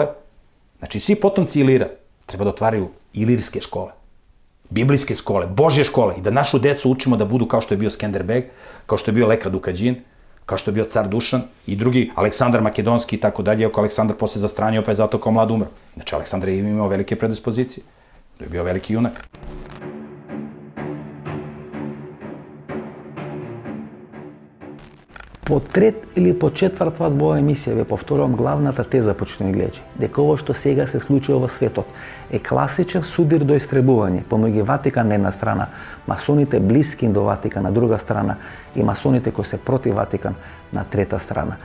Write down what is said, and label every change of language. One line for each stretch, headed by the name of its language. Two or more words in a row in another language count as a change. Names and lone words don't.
Serbian: Znači, svi potomci Ilira treba da otvaraju ilirske škole, biblijske škole, božje škole i da našu decu učimo da budu kao što je bio Skenderbeg, kao što je bio Leka Dukadžin, kao što je bio car Dušan i drugi, Aleksandar Makedonski i tako dalje, iako Aleksandar posle zastranio, pa je zato kao mlad umro. Znači, Aleksandar je imao velike predispozicije. To je bio veliki junak.
Macedonian: По трет или по четврт пат во оваа емисија ве повторувам главната теза, почитувани гледачи, дека ово што сега се случува во светот е класичен судир до истребување помеѓу Ватикан на една страна, масоните блиски до Ватикан на друга страна и масоните кои се против Ватикан на трета страна.